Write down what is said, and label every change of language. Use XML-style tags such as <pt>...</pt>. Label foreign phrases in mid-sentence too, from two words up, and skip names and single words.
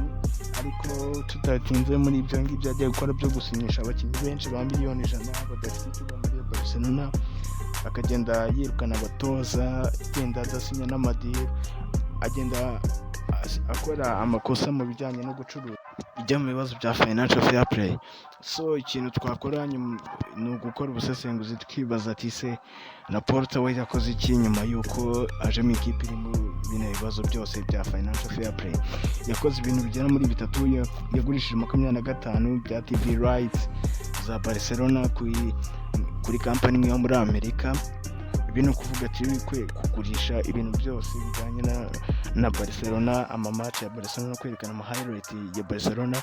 <rw>ariko tutatinze muri ibyo ngibyo agiye gukora byo gusinyisha abakinnyi benshi ba miliyoni 100 badafite icyo muri Barcelona, akagenda yirukana abatoza, agenda adasinya n'amadiri, agenda akora amakosa mu bijyanye no gucuruza ijya mu bibazo bya</rw> <en>financial fair play.</en> <rw>So ikintu twakora ni ugukora ubusesenguzi tukibaza ati se Laporta we yakoze iki nyuma y'uko aje mu ikipe iri mu bino bibazo byose bya</rw> <en>financial fair play.</en> <rw>Yakoze ibintu bigera muri bitatu. Yagurishije 25 bya</rw> <en>TV rights</en> <rw>za Barcelona kuri company imwe yo muri Amerika. Ibintu kuvuga ati kugurisha ibintu byose bijyanye na Barcelona, amamatch ya Barcelona, kwerekana ama highlight ya Barcelona.</rw>